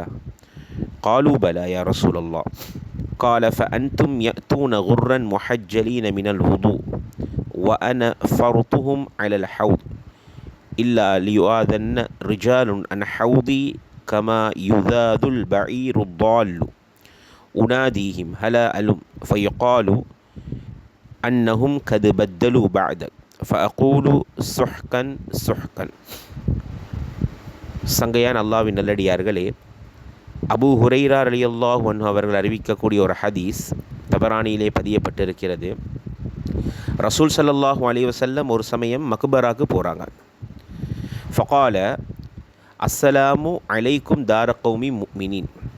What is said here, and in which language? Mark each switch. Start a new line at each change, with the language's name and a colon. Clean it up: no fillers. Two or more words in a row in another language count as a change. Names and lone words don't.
Arabic: قالوا بلى يا رسول الله قال فأنتم يأتون غرا محجلين من الوضوء وأنا فرطهم على الحوض إلا ليؤذن رجال عن حوضي كما يذاذ البعير الضال أناديهم هلا ألم فيقال أنهم قد بدلوا بعدك فأقول سحقا سحقا.
Tamil: சங்கையான் அல்லாஹ்வின் நல்லடியார்களே, அபூ ஹுரைரா
Arabic: رضي الله عنه
Tamil: அவர்கள் அறிவிக்கக்கூடிய ஒரு ஹதீஸ் தபரானியிலே பதியப்பட்டிருக்கிறது. ரசூல்
Arabic: صلى الله عليه وسلم
Tamil: ஒரு சமயம் மக்பராக்கு போகிறாங்க.
Arabic: فقال السلام عليكم دار قوم مؤمنين.